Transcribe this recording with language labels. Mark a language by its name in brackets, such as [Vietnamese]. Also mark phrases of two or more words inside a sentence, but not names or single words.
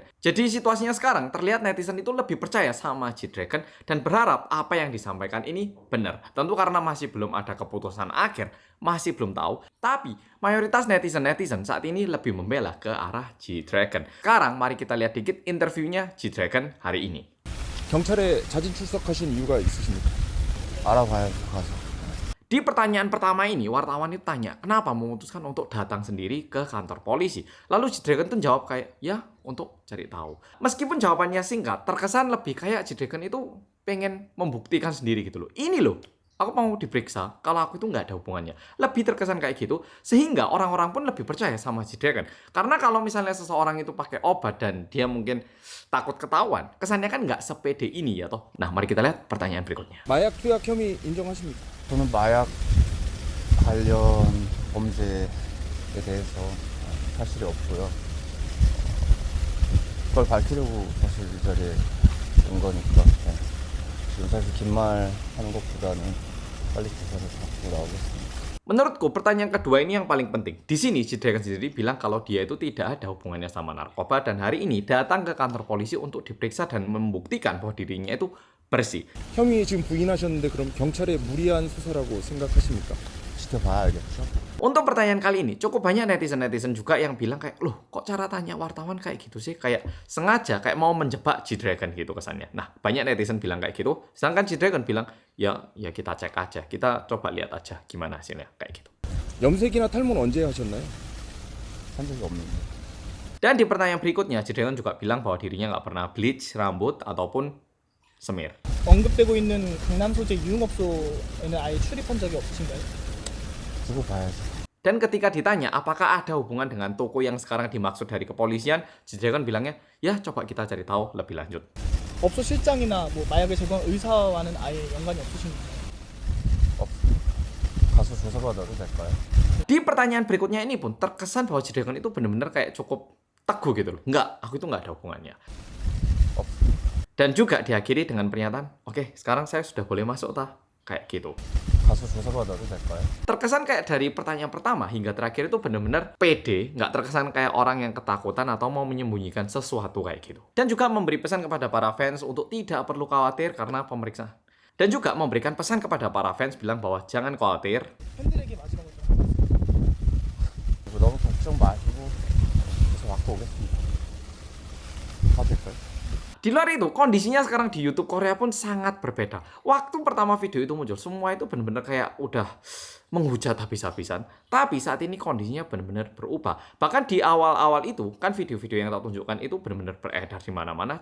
[Indonesian] Jadi situasinya sekarang, terlihat netizen itu lebih percaya sama G-Dragon dan berharap apa yang disampaikan ini benar. Tentu karena masih belum ada keputusan akhir, masih belum tahu. Tapi mayoritas netizen saat ini lebih membela ke arah G-Dragon. Sekarang mari kita lihat dikit interviewnya G-Dragon hari ini. [Korean] 경찰에 자진 출석하신 이유가 있으십니까? 알아봐야죠, 가서. [Indonesian] Di pertanyaan pertama ini, wartawan itu tanya, kenapa memutuskan untuk datang sendiri ke kantor polisi? Lalu G-Dragon tuh jawab kayak, ya untuk cari tahu. Meskipun jawabannya singkat, terkesan lebih kayak G-Dragon itu pengen membuktikan sendiri gitu loh. Ini loh, aku mau diperiksa, kalau aku itu nggak ada hubungannya. Lebih terkesan kayak gitu, sehingga orang-orang pun lebih percaya sama G-Dragon. Karena kalau misalnya seseorang itu pakai obat dan dia mungkin takut ketahuan, kesannya kan nggak sepede ini ya toh. Nah, mari kita lihat pertanyaan berikutnya. [Korean] 마약 투약 혐의 인정하십니까? 저는 마약 관련 범죄에 대해서 사실이 없고요. 그걸 밝히려고 사실 이 자리에 온 거니까 지금 사실 긴 말 하는 것보다는 빨리 기사를 잡고 나오겠습니다. [Indonesian] Menurutku pertanyaan kedua ini yang paling penting. Di sini G-Dragon sendiri bilang kalau dia itu tidak ada hubungannya sama narkoba dan hari ini datang ke kantor polisi untuk diperiksa dan membuktikan bahwa dirinya itu bersih. [Korean] 혐의 지금 부인하셨는데 그럼 경찰의 무리한 수사라고 생각하십니까? 지켜봐야 알겠죠? [Indonesian] Untuk pertanyaan kali ini cukup banyak netizen juga yang bilang kayak, loh kok cara tanya wartawan kayak gitu sih? Kayak sengaja kayak mau menjebak G-Dragon gitu kesannya. Nah, banyak netizen bilang kayak gitu. Sedangkan G-Dragon bilang, ya kita cek aja. Kita coba lihat aja gimana hasilnya kayak gitu. [Korean] 염색이나 탈모는 언제 하셨나요? 한 적이 없는데. [Indonesian] Dan di pertanyaan berikutnya, G-Dragon juga bilang bahwa dirinya nggak pernah bleach rambut ataupun semir. [Korean] 언급되고 있는 강남 소재 유흥업소에는 아예 출입한 적이 없으신가요? 두고 봐야죠. [Indonesian] Dan ketika ditanya apakah ada hubungan dengan toko yang sekarang dimaksud dari kepolisian, G-Dragon bilangnya, ya coba kita cari tahu lebih lanjut. [Korean] 업소 실장이나 뭐 마약을 제공한 의사와는 아예 연관이 없으신가요? 가서 조사받아도 될까요? [Indonesian] Di pertanyaan berikutnya ini pun terkesan bahwa G-Dragon itu benar-benar kayak cukup teguh gitu loh. Enggak, aku itu nggak ada hubungannya. Dan juga diakhiri dengan pernyataan, oke sekarang saya sudah boleh masuk tah? Kayak gitu. [Korean] 가서 조사받아도 될까요? [Indonesian] Terkesan kayak dari pertanyaan pertama hingga terakhir itu benar-benar pede, nggak terkesan kayak orang yang ketakutan atau mau menyembunyikan sesuatu kayak gitu. Dan juga memberi pesan kepada para fans untuk tidak perlu khawatir karena pemeriksaan. Dan juga memberikan pesan kepada para fans bilang bahwa jangan khawatir. [Korean] 팬들에게 마지막으로 그리고 너무 걱정 마시고 계속 갖고 오겠습니다. 가도 될까요? [Indonesian] Di luar itu, kondisinya sekarang di YouTube Korea pun sangat berbeda. Waktu pertama video itu muncul, semua itu benar-benar kayak udah menghujat habis-habisan. Tapi saat ini kondisinya benar-benar berubah. Bahkan di awal-awal itu, kan video-video yang tak tunjukkan itu benar-benar beredar di mana-mana.